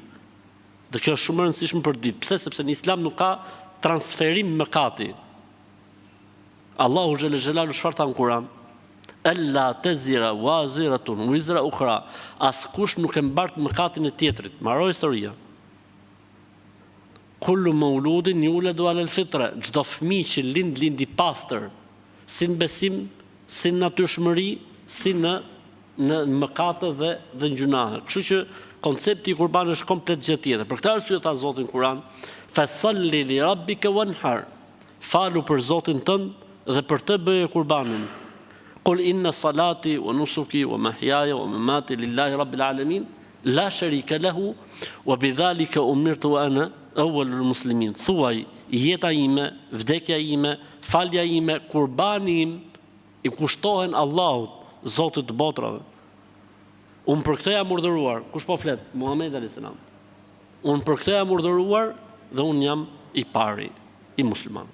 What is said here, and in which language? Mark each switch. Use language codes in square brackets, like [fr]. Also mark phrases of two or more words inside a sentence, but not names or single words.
[sq] Dhe kjo është shumë e rëndësishme për ditë. Pse? Sepse në Islam nuk ka transferim mëkati. Allahu [ar] جل جلاله [sq] çfarë tha në Kur'an? [ar] ألا تزر وازرة وزر أخرى. [sq] Askush nuk e mbart mëkatin e tjetrit. Mbaroj historia. [ar] كل مولود يولد على الفطرة. [sq] Çdo fëmijë që lind i pastër, si në besim, si në natyrshmëri, si në mëkate dhe në gjunahe. Kështu që koncepti i kurbanit është komplet gjë tjetër. Për këtë arsye tha Zoti në Kur'an, [ar] فصل لربك وانحر. [sq] Falu për Zotin tënd dhe për të bëje kurbanin. [ar] قل إن صلاتي ونسكي ومحياي ومماتي لله رب العالمين لا شريك له وبذلك أمرت أنا أول المسلمين. [sq] Thuaj, jeta ime, vdekja ime, falja ime, kurbani im i kushtohen Allahut, Zotit të botrave. Unë për këtë jam urdhëruar. Kush po flet? Muhamedi [ar] عليه السلام. [sq] Unë për këtë jam urdhëruar dhe unë jam i pari i muslimanëve.